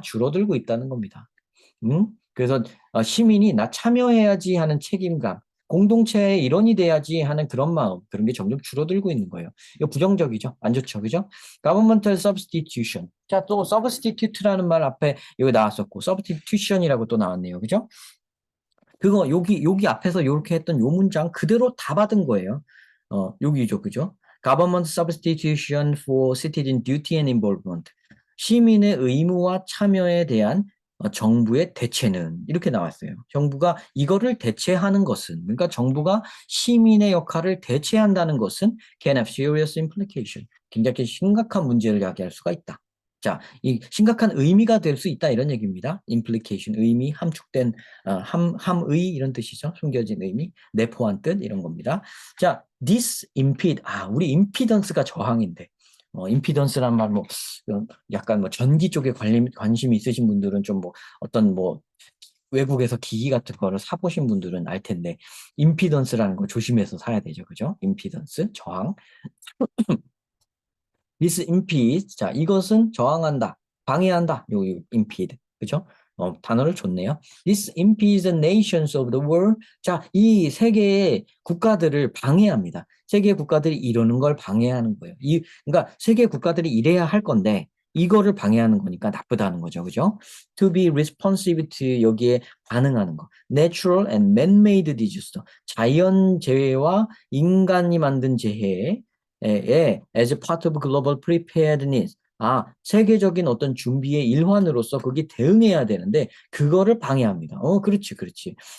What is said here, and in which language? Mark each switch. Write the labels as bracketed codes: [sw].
[ko] 줄어들고 있다는 겁니다. 그래서 시민이 나 참여해야지 하는 책임감, 공동체의 일원이 돼야지 하는 그런 마음, 그런 게 점점 줄어들고 있는 거예요. 이거 부정적이죠? 안 좋죠? 그죠? [en] Governmental substitution. [ko] 자, 또 substitute라는 말 앞에 여기 나왔었고, substitution이라고 또 나왔네요. 그죠? 그거 여기 앞에서 이렇게 했던 요 문장 그대로 다 받은 거예요. 여기죠. 그죠? [en] Government substitution for citizen duty and involvement. [ko] 시민의 의무와 참여에 대한 정부의 대체는 이렇게 나왔어요. 정부가 이거를 대체하는 것은, 그러니까 정부가 시민의 역할을 대체한다는 것은 [en] can have serious implication. [ko] 굉장히 심각한 문제를 야기할 수가 있다. 자, 이 심각한 의미가 될 수 있다 이런 얘기입니다. implication, 의미, 함축된 함의 이런 뜻이죠. 숨겨진 의미, 내포한 뜻 이런 겁니다. 자, [en] this impede, [ko] 우리 임피던스가 저항인데, 임피던스란 말 약간 전기 쪽에 관심이 있으신 분들은 좀 어떤 외국에서 기기 같은 거를 사보신 분들은 알 텐데, 임피던스라는 거 조심해서 사야 되죠. 그죠? 임피던스, 저항. [en] This impedes. [ko] 자, 이것은 저항한다, 방해한다. 요 impede. 그죠? 단어를 줬네요. [en] This impedes the nations of the world. [ko] 자, 이 세계의 국가들을 방해합니다. 세계 국가들이 이러는 걸 방해하는 거예요. 그러니까 세계 국가들이 이래야 할 건데 이거를 방해하는 거니까 나쁘다는 거죠. 그죠? [en] To be responsive to [ko] 여기에 반응하는 거. [en] Natural and man-made disaster. [ko] 자연 재해와 인간이 만든 재해에 [en] as part of global preparedness. [ko] 세계적인 어떤 준비의 일환으로서 거기 대응해야 되는데 그거를 방해합니다. 그렇지, 그렇지.